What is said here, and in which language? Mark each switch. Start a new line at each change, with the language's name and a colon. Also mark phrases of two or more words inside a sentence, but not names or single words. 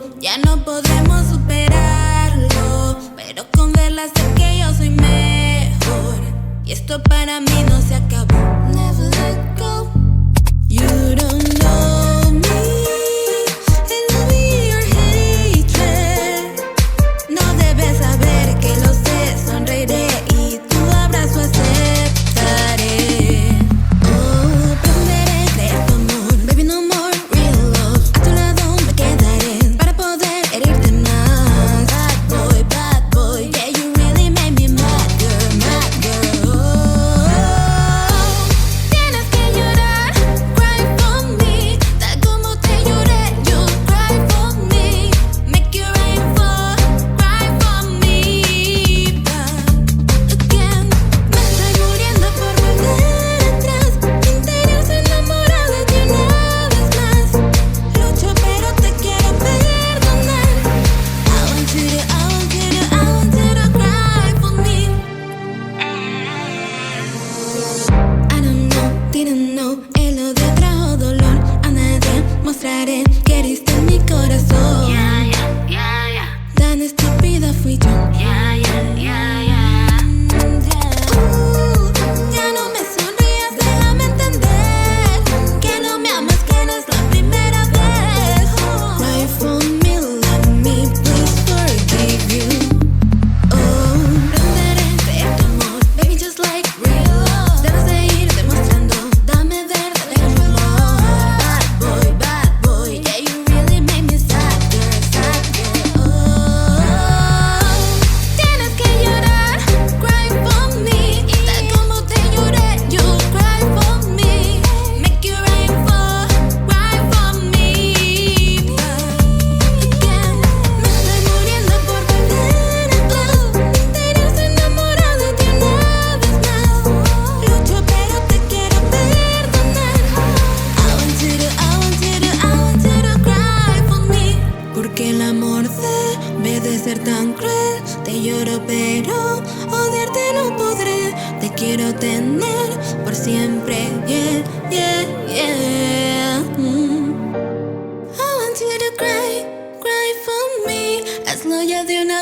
Spanish: Ya no podremos superarlo, pero con verla sé que yo soy mejor. Y esto para mí no se acabó.
English: Never let go. You don't know me, envy or hatred.
Spanish: No debes saber que lo sé, sonreiré y tu abrazo aceptaré. Oh, pretenderé creer tu amor,
English: baby no more real love.
Spanish: A tu lado me quedaré para poder herirte más.
English: Bad boy, yeah you really made me mad girl, oh.
Spanish: Tienes que llorar,
English: cry for me,
Spanish: tal como te lloré,
English: you cry for me. Make it rain for, cry for me, but again.
Spanish: Me estoy muriendo por volver atrás. Mi interior se enamora de ti una vez más. Lucho pero te quiero perdonar.
English: I want you to cry for me. I don't know, didn't know.
Spanish: El odio trajo dolor. A nadie mostraré que heriste mi corazón. Tan estúpida fui yo. Ya no me sonrías, déjame entender que no me amas, que no es la primera vez.
English: Cry for me, let me please forgive you.
Spanish: Oh, aprenderé a creer tu amor,
English: baby just like real love.
Spanish: Debes de ir demostrando, dame verde de amor.
English: Bad boy, yeah you really made me sad girl, oh.
Spanish: Tienes que llorar,
English: cry for me,
Spanish: tal como te lloré,
English: you cry for me. Make it rain for, cry for me, but again.
Spanish: Me estoy muriendo por volver atrás. Mi interior se enamora de ti una vez más. Lucho pero te quiero perdonar.
English: I want you to cry for me.
Spanish: Porque el amor debe de ser tan cruel. Te lloro pero odiarte no podré. Te quiero tener por siempre,
English: yeah, yeah, yeah. I want you to cry for me.
Spanish: Hazlo ya de